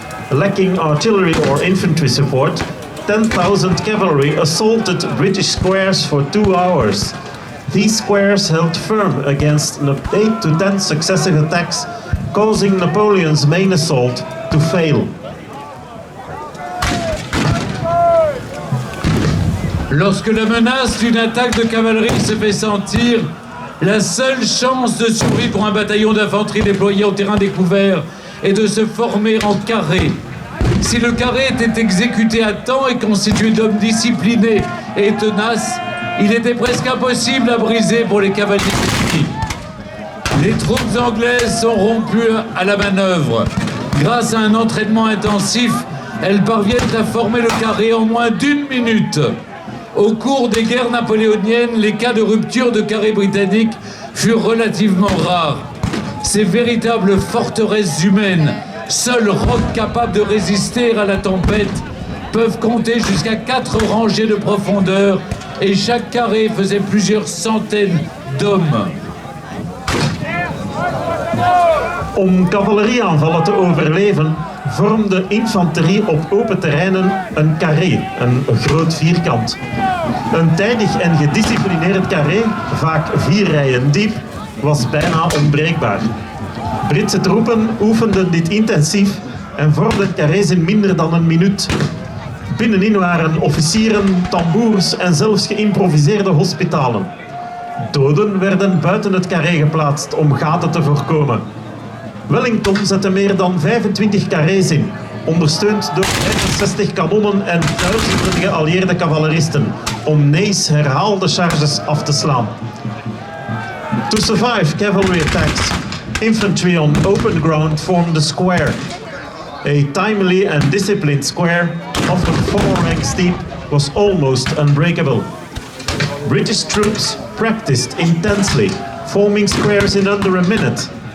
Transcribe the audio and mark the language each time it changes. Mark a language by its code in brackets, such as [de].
[en] Lacking artillery or infantry support, 10,000 cavalry assaulted British squares for 2 hours. These squares held firm against 8 to 10 successive attacks, causing Napoleon's main assault to fail. [fr] Lorsque la menace d'une attaque de cavalerie se fait sentir, la seule chance de survie pour un bataillon d'infanterie déployé au terrain découvert est de se former en carré. Si le carré était exécuté à temps et constitué d'hommes disciplinés et tenaces, il était presque impossible à briser pour les cavaliers ennemis. Les troupes anglaises sont rompues à la manœuvre. Grâce à un entraînement intensif, elles parviennent à former le carré en moins d'1 minute. Au cours des guerres napoléoniennes, les cas de rupture de carré britannique furent relativement rares. Ces véritables forteresses humaines, seuls rocs capables de résister à la tempête, peuvent compter jusqu'à 4 rangées de profondeur et chaque carré faisait plusieurs centaines d'hommes. [nl] Om cavalerieaanvallen te overleven, vormde infanterie op open terreinen een carré, een groot vierkant. Een tijdig en gedisciplineerd carré, vaak 4 rijen diep, was bijna onbreekbaar. Britse troepen oefenden dit intensief en vormden carrés in minder dan 1 minuut. Binnenin waren officieren, tamboers en zelfs geïmproviseerde hospitalen. Doden werden buiten het carré geplaatst om gaten te voorkomen. Wellington zette meer dan 25 carrés in, ondersteund door 65 kanonnen en duizenden geallieerde cavaleristen, om Ney's herhaalde charges af te slaan. [en] To survive cavalry attacks, infantry on open ground formed a square. A timely and disciplined square, often 4 ranks deep, was almost unbreakable. British troops practiced intensely, forming squares in under a minute.